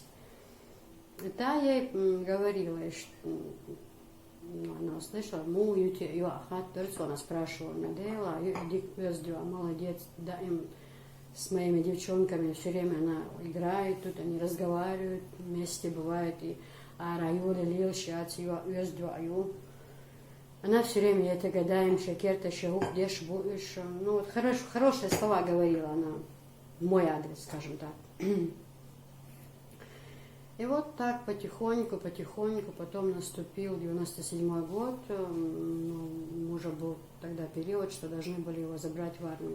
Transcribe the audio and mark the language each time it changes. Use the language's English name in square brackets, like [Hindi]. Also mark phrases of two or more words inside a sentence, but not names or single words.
[Russian] И та ей говорила, что она услышала, она спрашивала меня, молодец, да, им с моими девчонками все время она играет, тут они разговаривают, вместе бывает, и она все время, это гадаем, шакерта, шагух, деш, хорошие слова говорила она. мой адрес, скажем так. И вот так потихоньку, потом наступил 97-й год, ну, уже был тогда период, что должны были его забрать в армию.